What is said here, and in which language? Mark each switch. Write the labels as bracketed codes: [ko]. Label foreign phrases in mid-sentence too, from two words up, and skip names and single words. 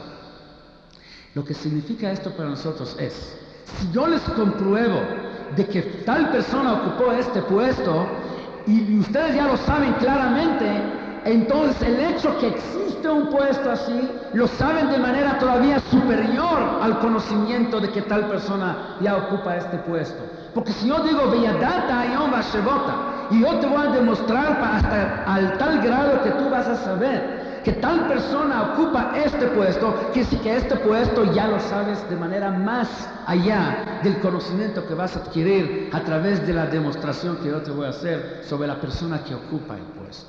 [es] Lo que significa esto para nosotros es, si yo les compruebo de que tal persona ocupó este puesto, y ustedes ya lo saben claramente, entonces el hecho que existe un puesto así, lo saben de manera todavía superior al conocimiento de que tal persona ya ocupa este puesto. Porque si yo digo, [he] וידעת היום והשבות, [es] y yo te voy a demostrar hasta al tal grado que tú vas a saber que tal persona ocupa este puesto, que sí que este puesto ya lo sabes de manera más allá del conocimiento que vas a adquirir a través de la demostración que yo te voy a hacer sobre la persona que ocupa el puesto.